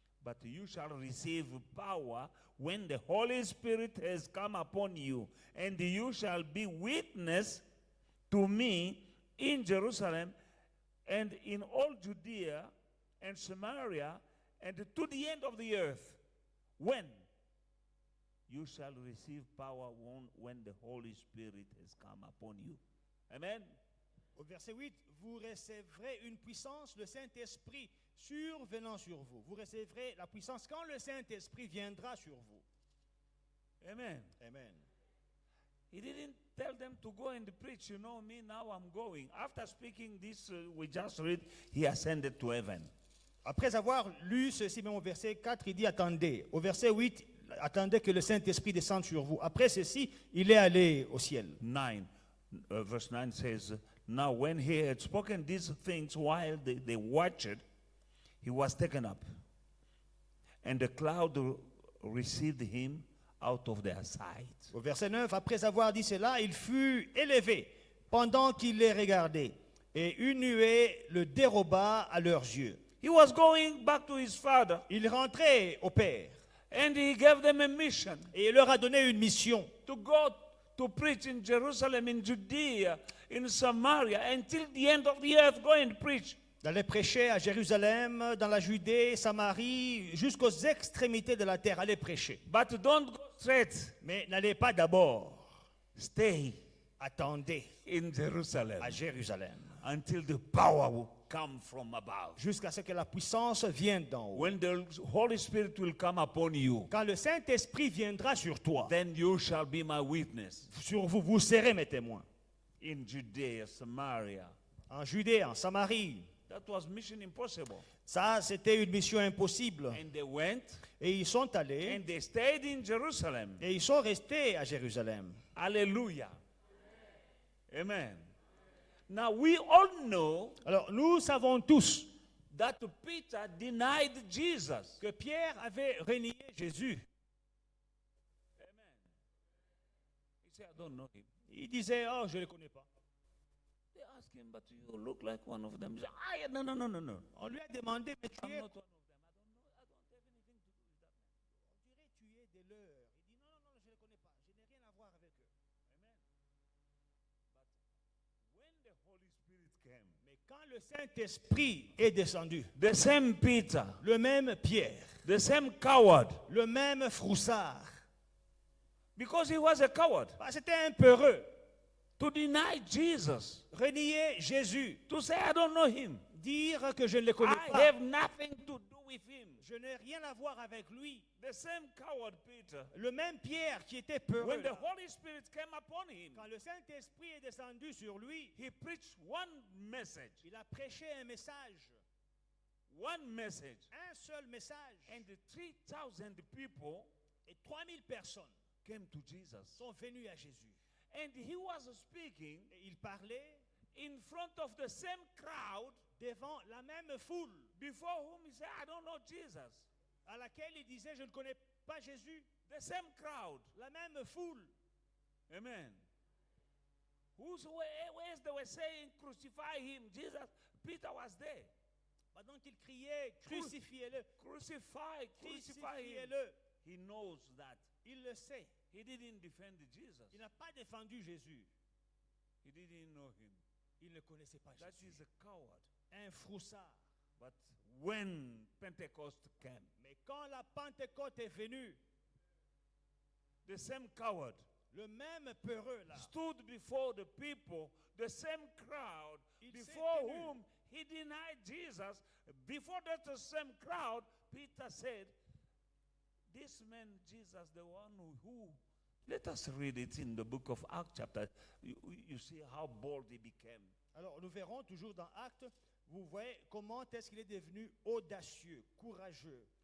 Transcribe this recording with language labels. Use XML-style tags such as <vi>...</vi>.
<en>But you shall receive power when the Holy Spirit has come upon you, and you shall be witness to me in Jerusalem and in all Judea and Samaria and to the end of the earth. When you shall receive power when the Holy Spirit has come upon you. Amen.</en> <fr>Au verset 8, vous recevrez une puissance, le Saint-Esprit survenant sur vous. Vous recevrez la puissance quand le Saint-Esprit viendra sur vous. Amen. Amen.</fr> <en>He didn't tell them to go and preach. You know me, now I'm going. After speaking this, we just read, he ascended to heaven.</en> <fr>Après avoir lu ceci, même au verset 4, il dit attendez. Au verset 8, attendez que le Saint-Esprit descende sur vous. Après ceci, il est allé au ciel.</fr> <en>9, verse 9 says, now when he had spoken these things while they watched, he was taken up. And the cloud received him out of their sight.</en> <fr>Au verset 9, après avoir dit cela, il fut élevé pendant qu'il les regardait. Et une nuée le déroba à leurs yeux.</fr> <en>He was going back to his father,</en> <fr>Il rentrait au Père.</fr> <en>and he gave them a mission</en> <fr>Et il leur a donné une mission</fr> <en>to go to preach in Jerusalem, in Judea, in Samaria, until the end of the earth. Go and preach.</en> <fr>d'aller prêcher à Jérusalem, dans la Judée, Samarie, jusqu'aux extrémités de la terre. Allez prêcher.</fr> <en>But don't go straight.</en> <fr>Mais n'allez pas d'abord.</fr> <en>Stay</en> <fr>Attendez</fr> <en>in Jerusalem</en> <fr>à Jérusalem</fr> <en>until the power will come from above.</en> <fr>jusqu'à ce que la puissance vienne d'en haut.</fr> <en>When the Holy Spirit will come upon you,</en> <fr>Quand le Saint-Esprit viendra sur toi,</fr> <en>then you shall be my witness</en> <fr>sur vous, vous serez mes témoins.</fr> <en>in Judea, Samaria.</en> <fr>En Judée, en Samarie.</fr> <en>That was mission impossible.</en> <fr>Ça, c'était une mission impossible.</fr> <en>And they went</en> <fr>Et ils sont allés</fr> <en>and they stayed in Jerusalem.</en> <fr>et ils sont restés à Jérusalem.</fr> <en>Hallelujah. Amen. Now we all know</en> <fr>Alors, nous savons tous</fr> <en>that Peter denied Jesus.</en> <fr>que Pierre avait renié Jésus.</fr> <en>Amen. He said, I don't know him.</en> <fr>Il disait, oh, je ne le connais pas.</fr> <en>They asked him, but you look like one of them. He said, no, no, no, no, no.</en> <fr>On lui a demandé, mais tu</fr> <en>I'm</en> <fr>es,</fr> <en>not one of them. I don't have anything to do with that.</en> <fr>on dirait tu es des leurs. Il dit, non, non, non, je ne les connais pas. Je n'ai rien à voir avec eux.</fr> <en>Amen. But when the Holy Spirit came,</en> <fr>Mais quand le Saint-Esprit est descendu,</fr> <en>the same Peter,</en> <fr>le même Pierre,</fr> <en>the same coward,</en> <fr>le même froussard,</fr> <en>because he was a coward,</en> <fr>bah, c'était un peureux,</fr> <en>to deny Jesus,</en> <fr>renier Jésus,</fr> <en>to say, I don't know him.</en> <fr>dire que je ne le connais</fr> <en>I</en> <fr>pas.</fr> <en>have nothing to do with him.</en> <fr>Je n'ai rien à voir avec lui.</fr> <en>The same coward Peter,</en> <fr>Le même Pierre qui était peureux.</fr> <en>when the</en> <fr>là,</fr> <en>Holy Spirit came upon him,</en> <fr>quand le Saint-Esprit est descendu sur lui,</fr> <en>he preached one message.</en> <fr>il a prêché un message,</fr> <en>One message.</en> <fr>un seul message.</fr> <en>And the 3,000 people</en> <fr>Et 3000 personnes</fr> <en>came to Jesus.</en> <fr>sont venues à Jésus.</fr> <en>And he was speaking</en> <fr>Et il parlait</fr> <en>in front of the same crowd</en> <fr>devant la même foule,</fr> <en>before whom he said, I don't know Jesus.</en> <fr>à laquelle il disait, je ne connais pas Jésus.</fr> <en>The same crowd.</en> <fr>La même foule.</fr> <en>Amen. Whereas they were saying, crucify him, Jesus, Peter was there.</en> <fr>Pendant qu'il criait, crucifiez-le,</fr> <en>Crucify him.</en> <fr>crucifiez-le.</fr> <en>He knows that.</en> <fr>Il le sait.</fr> <en>He didn't defend Jesus.</en> <fr>Il n'a pas défendu Jésus.</fr> <en>He didn't know him.</en> <fr>Il ne connaissait pas</fr> <en>That</en> <fr>Jésus.</fr> <en>is a coward.</en> <fr>Un froussard.</fr> <en>But when Pentecost came,</en> <fr>Mais quand la Pentecôte est venue,</fr> <en>the same coward</en> <fr>le même peureux là,</fr> <en>stood before the people, the same crowd,</en> <fr>Il</fr> <en>before</en> <fr>s'est tenu.</fr> <en>whom he denied Jesus. Before that same crowd, Peter said, this man Jesus, the one who let us read it in the book of Acts chapter. You see how bold he became.</en> <fr>alors nous verrons toujours dans Actes, vous voyez comment est-ce qu'il est devenu audacieux, courageux.</fr>